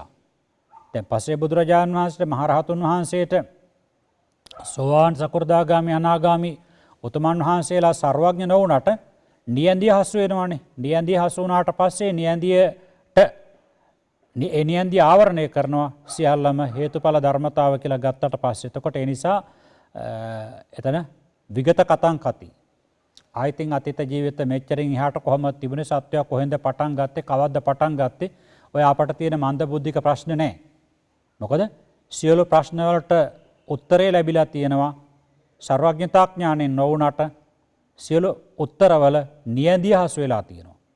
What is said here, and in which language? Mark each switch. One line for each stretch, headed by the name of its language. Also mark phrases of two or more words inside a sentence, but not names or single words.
Sinhala: දැන් පස්සේ බුදුරජාණන් වහන්සේට මහරහතුන් වහන්සේට සෝවාන් සකෘදාගාමි අනාගාමි උතුමන් වහන්සේලා සර්වඥ නොවුනට නියැඳිය හසු වෙනවානේ. නියැඳිය හසු වුණාට පස්සේ නියැඳිය ආවරණය කරනවා සියල්ලම හේතුඵල ධර්මතාව කියලා ගත්තට පස්සේ. එතකොට ඒ නිසා එතන
Pali: විගත කතං කති.
Sinhala: ආයිතින් අතීත ජීවිත මෙච්චරින් එහාට කොහොමද තිබුණේ? සත්‍යය කොහෙන්ද පටන් ගත්තේ? කවද්ද පටන් ගත්තේ? ඔය අපට තියෙන මන්ද බුද්ධික ප්‍රශ්න නැහැ. මොකද සියලු ප්‍රශ්න වලට උත්තරේ ලැබිලා තියෙනවා. සර්වඥතාඥාණයෙන් නොවුනට සියලු උත්තරවල නියැඳිය හසු වෙලා තියෙනවා.